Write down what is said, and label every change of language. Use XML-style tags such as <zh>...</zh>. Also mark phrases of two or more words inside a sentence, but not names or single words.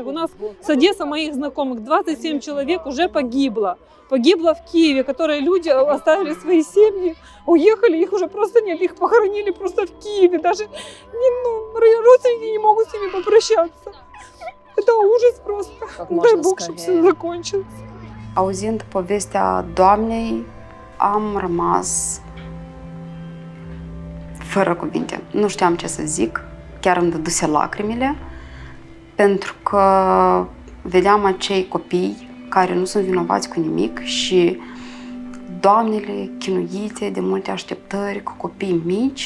<ru>У нас с Одессы моих знакомых 27 человек уже погибло. Погибло в Киеве, которые люди оставили свои семьи, уехали, их уже просто нет, их похоронили просто в Киеве. Даже родственники не могут с ними попрощаться. Это ужас просто. Дай Бог, чтобы все закончилось.</ru> <ro>Auzind povestea doamnei, am rămas fără cuvinte. Nu știam ce să zic, chiar îmi dăduse lacrimile, pentru că vedeam acei copii care nu sunt vinovați cu nimic și doamnele chinuite de multe așteptări cu copii mici.</ro>